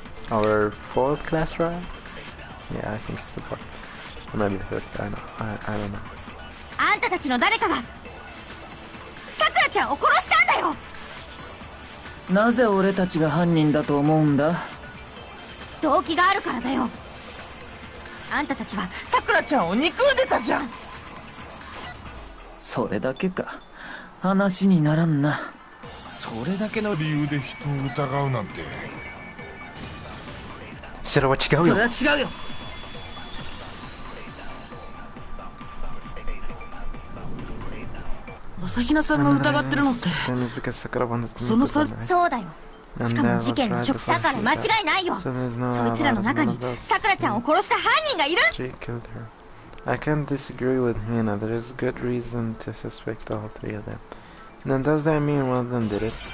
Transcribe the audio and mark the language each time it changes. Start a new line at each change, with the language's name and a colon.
English: our fourth class ride? Yeah, I think it's the fourth. Or maybe the fifth. I don't know.
Japanese: あんたたちの誰かがさくらちゃんを殺したんだよ。なぜ俺たちが犯人だと思うんだ？動機があるからだよ。あんたたちはさくらちゃんを憎んでたじゃん。それだけか。話にならんな。それだけの理由で人を疑うなんて。それは違うよ。それは違うよ。朝比奈さんが疑ってるのってそのさ。そうだよ。しかも事件の直だから間違いないよ。そいつらの中にさくらちゃんを殺した犯人がいる。
English: I can't disagree with Hannah. There is good reason to suspect all three of them. Then does that mean one of them did it?